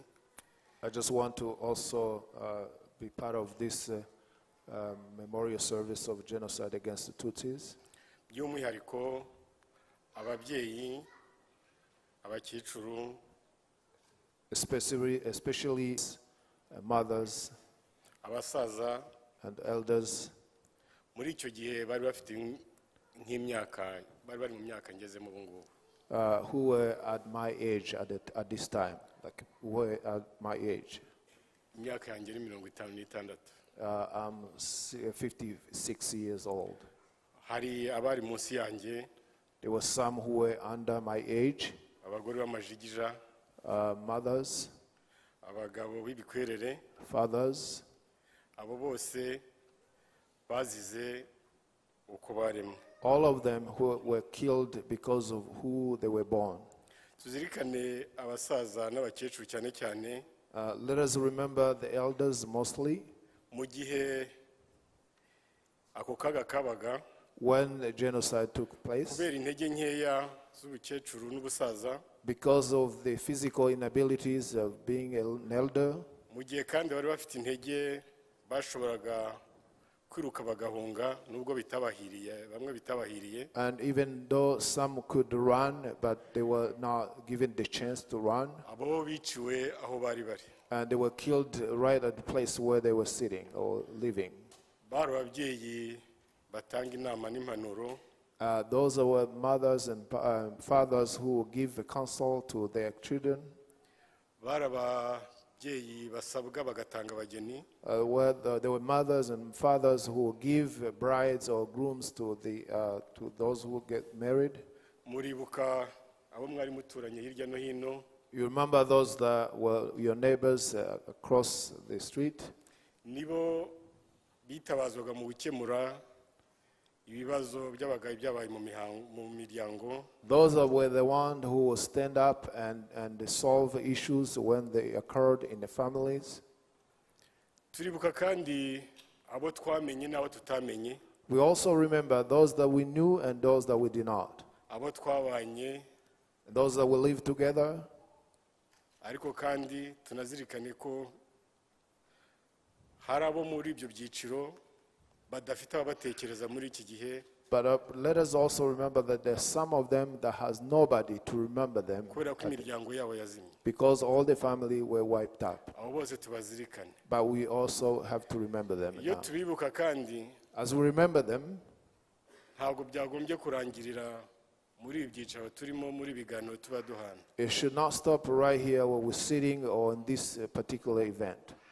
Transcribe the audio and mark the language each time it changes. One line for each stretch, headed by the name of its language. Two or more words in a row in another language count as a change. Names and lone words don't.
English: I just want to also be part of this memorial service of genocide against the Tutsis.
Kinyarwanda: by'umwihariko ababyeyi, abakecuru,
English: especially mothers
Kinyarwanda: abasaza
English: and elders
Kinyarwanda: muri icyo gihe bari bafite nk'imyaka, bari bari mu myaka ngezemo ubu ngubu.
English: who were at my age at this time, like who were at my age.
Kinyarwanda: Imyaka yanjye ni 56.
English: I'm 56 years old.
Kinyarwanda: Hari abari munsi yanjye,
English: There were some who were under my age,
Kinyarwanda: abagore b'amajigija,
English: mothers,
Kinyarwanda: abagabo b'ibikwerere,
English: fathers.
Kinyarwanda: abo bose bazize uko baremwe.
English: All of them who were killed because of who they were born.
Kinyarwanda: Tuzirikane abasaza n'abakecuru cyane cyane.
English: Let us remember the elders mostly.
Kinyarwanda: Mu gihe ako kaga kabaga,
English: When the genocide took place,
Kinyarwanda: kubera intege nkeya z'ubukecuru n'ubusaza,
English: because of the physical inabilities of being an elder,
Kinyarwanda: mu gihe kandi bari bafite intege bashoboraga kwiruka bagahunga nubwo bitabahiriye, bamwe bitabahiriye.
English: and even though some could run, but they were not given the chance to run,
Kinyarwanda: Abo biciwe aho bari bari.
English: and they were killed right at the place where they were sitting or living.
Kinyarwanda: Bari ababyeyi batanga inama n'impanuro,
English: Those were mothers and fathers who give counsel to their children.
Kinyarwanda: bari ababyeyi basabwa bagatanga abageni.
English: Where there were mothers and fathers who give brides or grooms to those who get married.
Kinyarwanda: Muribuka abo mwari muturanye hirya no hino.
English: You remember those that were your neighbors across the street?
Kinyarwanda: Nibo bitabazwaga mu gukemura ibibazo by'abagaye byabaye mu miryango.
English: Those were the ones who would stand up and solve issues when they occurred in the families.
Kinyarwanda: Turibuka kandi abo twamenye n'abo tutamenye.
English: We also remember those that we knew and those that we did not.
Kinyarwanda: Abo twabanye.
English: Those that we lived together.
Kinyarwanda: Ariko kandi tunazirikane ko hari abo muri ibyo byiciro badafite ababatekereza muri iki gihe.
English: But let us also remember that there's some of them that has nobody to remember them because all the family were wiped out. But we also have to remember them now. As we remember them, it should not stop right here where we're sitting or in this particular event.